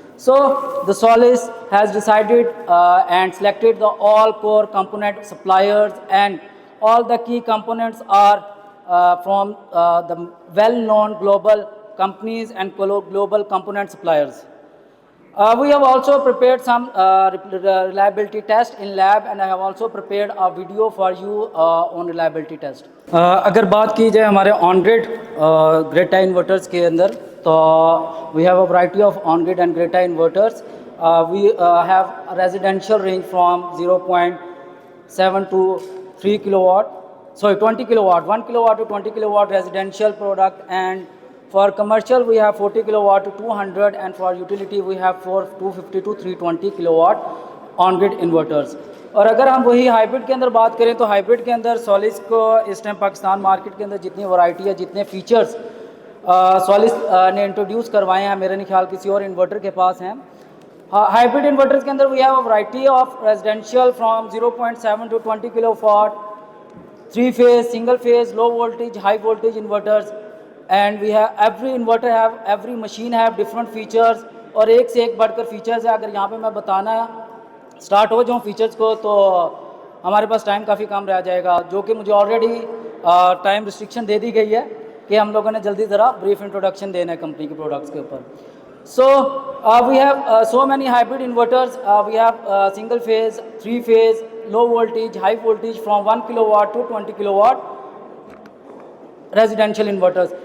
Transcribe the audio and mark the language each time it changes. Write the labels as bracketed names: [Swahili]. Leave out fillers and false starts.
[English] So the Solis has decided and selected the all core component suppliers, and all the key components are from the well-known global companies and global component suppliers. We have also prepared some reliability test in lab, and I have also prepared a video for you on reliability test. [Urdu] اگر بات کی جائے ہمارے آن grade Greta انورٹرس کے اندر تو [English] we have a variety of on grid and Greta inverters. We have a residential range from 0.7 to 3 kilowatt, sorry 20 kilowatt, 1 kilowatt to 20 kilowatt residential product, and for commercial we have 40 kilowatt to 200, and for utility we have 250 to 320 kilowatt on grid inverters. [Urdu] اور اگر ہم وہی hybrid کے اندر بات کریں تو hybrid کے اندر souls کو اس ٹائم پاکستان مارکیٹ کے اندر جتنی ورائٹی ہے, جتنے فیچرز سولس نے انٹروڈیوس کروائے ہیں, میرے نہیں خیال کسی اور انورٹر کے پاس ہیں. ہائیبرڈ انورٹرز کے اندر [English] we have a variety of residential from 0.7 to 20 kilo watt, 3 phase, single phase, low voltage, high voltage inverters, and we have every machine have different features, [Urdu] اور ایک سے ایک بڑھ کر فیچرز ہے. اگر یہاں پہ میں بتانا اسٹارٹ ہو جاؤں فیچرز کو تو ہمارے پاس ٹائم کافی کم رہ جائے گا, جو کہ مجھے آلریڈی ٹائم ریسٹرکشن دے دی گئی ہے کہ ہم لوگوں نے جلدی ذرا بریف انٹروڈکشن دینا ہے کمپنی کے پروڈکٹس کے اوپر. [English] So we have so many hybrid inverters. We have single phase, 3 phase, low voltage, high voltage from 1 kilowatt to 20 kilowatt residential inverters.